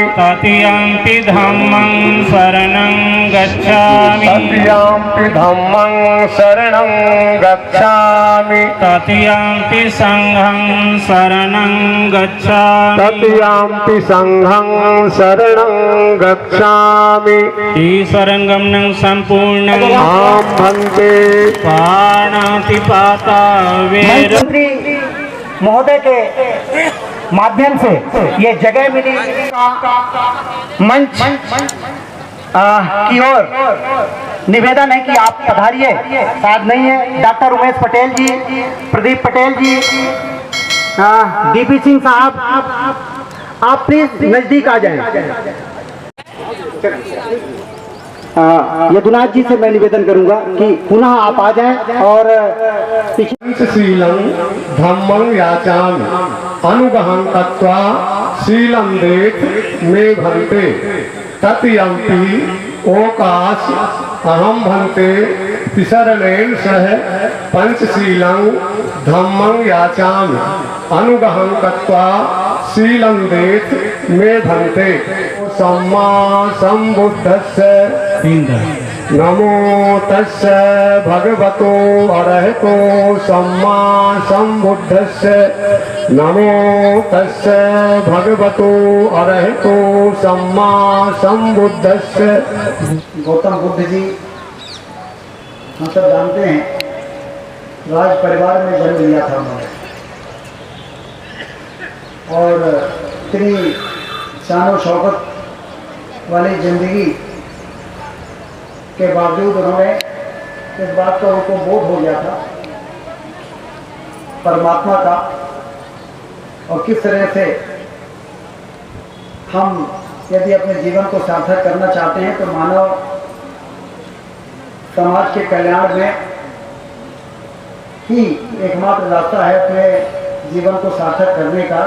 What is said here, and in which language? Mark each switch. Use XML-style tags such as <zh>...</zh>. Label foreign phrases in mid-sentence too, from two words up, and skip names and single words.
<pi>ततियम्पि धम्मं शरणं गच्छामि ततियम्पि धम्मं शरणं गच्छामि ततियम्पि संघं शरणं गच्छामि ततियम्पि संघं शरणं गच्छामि ईश्वरं संपूर्णं आं भन्ते पाणातिपाता वेद</pi> <hi>महोदय के माध्यम से ये जगह मिली मंच की ओर निवेदन है कि आप पधारिए। साथ नहीं है डॉक्टर उमेश पटेल जी, प्रदीप पटेल जी, डीपी सिंह साहब, आप प्लीज नजदीक आ जाएं। यदुनाथ जी से मैं निवेदन करूंगा कि पुनः आप आ जाएं और</hi> <pi>शीलं धम्मं याचामि अनुगहं तत्वा शीलं देत मे भन्ते ततियम्पि ओकाश अहम भन्ते तिसरणेन सह पंचशीलं धम्मं याचामि अनुगहं तत्वा शीलं देत मे भन्ते सम्मा संबुद्धस्य नमो तस्से भगवतो अरहतो सम्मा संबुद्धस्य नमो तस्से भगवतो अरहतो सम्मा संबुद्धस्य।</pi> <hi>गौतम बुद्ध जी हम सब जानते हैं राज परिवार में जन्म लिया था उन्होंने और इतनी शान शौकत वाली जिंदगी के बावजूद उन्होंने इस बात का उनको बोध हो गया था परमात्मा का और किस तरह से हम यदि अपने जीवन को सार्थक करना चाहते हैं तो मानव समाज के कल्याण में ही एकमात्र रास्ता है अपने जीवन को सार्थक करने का।</hi>